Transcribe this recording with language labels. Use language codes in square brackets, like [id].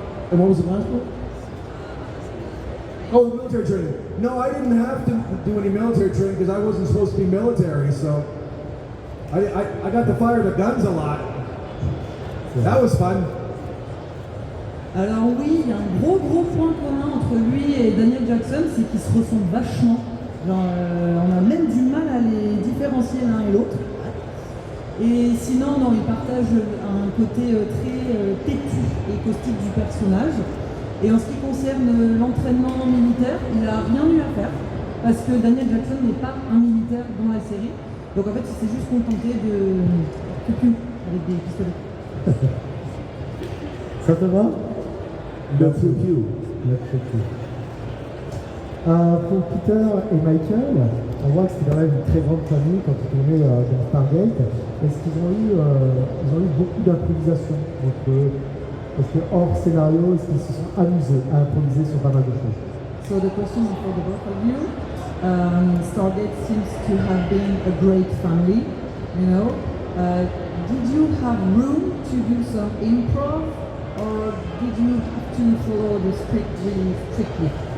[en] And what was the last one? Oh, military training. No, I didn't have to do any military training because I wasn't supposed to be military, so I got to fire the guns a lot. That was fun. [fr] Alors oui, il y a un gros point commun entre lui et Daniel Jackson, c'est qu'ils se ressemblent vachement. Genre, on a même du mal à les différencier l'un et l'autre. Et sinon, non, ils partagent un côté très têtu et caustique du personnage. Et en ce qui concerne l'entraînement militaire, il n'a rien eu à faire, parce que Daniel Jackson n'est pas un militaire dans la série. Donc en fait, il s'est juste contenté de cucu avec des pistolets. Ça te va? Le piou-piou. Le piou-piou. Pour Peter et Michael, on voit que c'est quand même une très grande famille quand ils tournaient dans Stargate. Est-ce qu'ils ont eu beaucoup d'improvisation entre eux? Parce que hors scénario, est-ce qu'ils se sont amusés à improviser sur pas mal de choses? [en] So the question is for the both of you. Stargate seems to have been a great family, you know. Did you have room to do some improv, or did you have to follow the script really strictly?